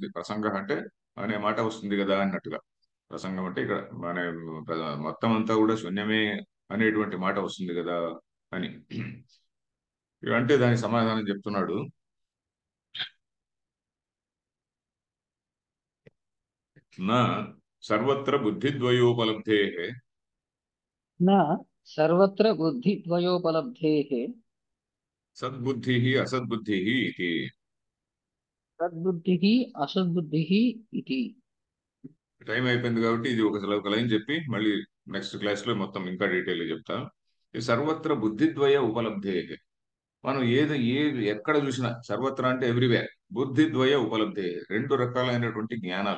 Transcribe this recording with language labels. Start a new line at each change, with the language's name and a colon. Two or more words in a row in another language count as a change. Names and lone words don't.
Telugu: ప్రసంగ అంటే అనే మాట వస్తుంది కదా అన్నట్టుగా. ప్రసంగం అంటే ఇక్కడ మన మొత్తం అంతా కూడా శూన్యమే అనేటువంటి మాట వస్తుంది కదా అని. అంటే దానికి సమాధానం చెప్తున్నాడు.
Sanskrit: न सर्वत्र बुद्धिद्वयोपलब्धे न सर्वत्र बुद्धिद्वयोपलब्धेः सद्बुद्धि असद्बुद्धि इदि. तद्बुद्धिः असद्बुद्धिः इति।
Telugu: టైం అయిపోయింది కాబట్టి ఇది ఒక లైన్ చెప్పి మళ్ళీ
English: next class
Telugu: లో మొత్తం ఇంకా డీటెయిల్ చెప్తా. ఈ
Sanskrit: सर्वत्र बुद्धिद्वय उपलब्धे,
Telugu: మనం ఎక్కడ చూసినా, సర్వత్ర అంటే ఎవ్రీవేర్,
Sanskrit: बुद्धिद्वय उपलब्धे,
Telugu: రెండు రకాలైనటువంటి జ్ఞానాలు.